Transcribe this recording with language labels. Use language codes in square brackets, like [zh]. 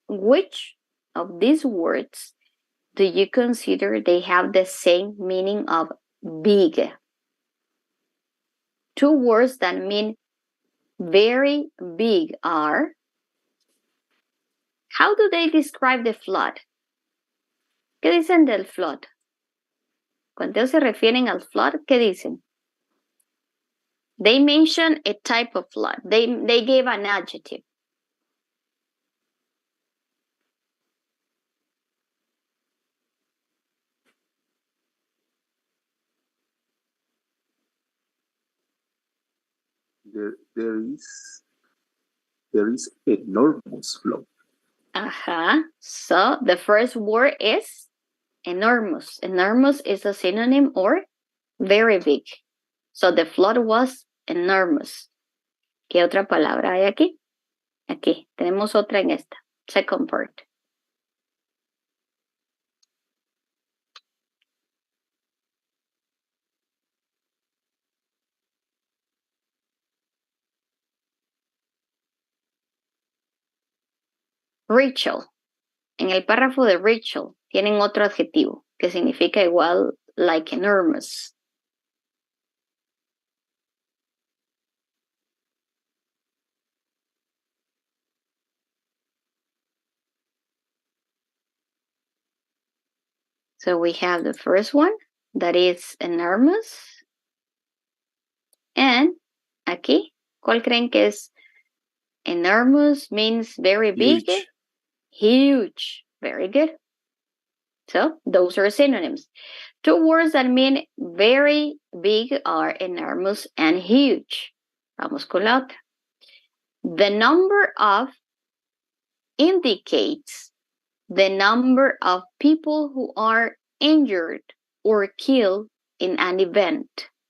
[en] Which of these words do you consider they have the same meaning of big? 2 words that mean very big are, how do they describe the flood? [es] ¿Qué dicen del flood? Cuando ellos se refieren al flood, ¿qué dicen? [en] They mention a type of flood. They gave an adjective. There is enormous flow. So the first word is enormous. Enormous is a synonym or very big. So the flood was enormous. [es] ¿Qué otra palabra hay aquí? Aquí, tenemos otra en esta. [en] Second part. [es] Rachel. En el párrafo de Rachel tienen otro adjetivo que significa igual, [en] like enormous. So we have the first one, that is enormous. [es] And aquí, ¿cuál creen que es [en] Enormous means very big. Huge. Huge. Very good. So those are synonyms. Two words that mean very big are enormous and huge. [es] Vamos con la otra. [en] The number of indicates the number of people who are injured or killed in an event.